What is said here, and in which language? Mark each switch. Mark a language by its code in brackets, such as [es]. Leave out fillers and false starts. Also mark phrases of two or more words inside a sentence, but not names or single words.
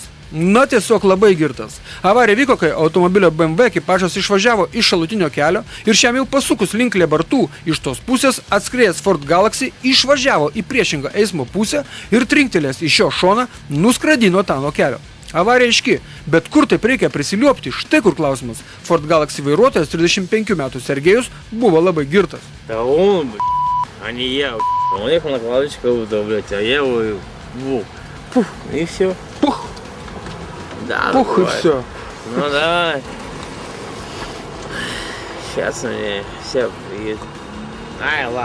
[lt] Na, tiesiog labai girtas. Avarija vyko, kai automobilio BMW ekipažas išvažiavo iš šalutinio kelio ir šiam jau pasukus link Liebartų iš tos pusės atskrėjęs Ford Galaxy išvažiavo į priešingą eismo pusę ir trinktelės iš šio šoną nuskradino tą nuo kelio. Avarija aiški, bet kur taip reikia prisiliuopti? Štai kur klausimas. Ford Galaxy vairuotojas 35 metų Sergejus buvo labai girtas. [ru] Да он, а не я, Он ехал на кладочку, блядь, а я его, пух, и все. Пух, Да, пух и бывает. все. Ну давай. Сейчас мне все приедет. Ай, ладно.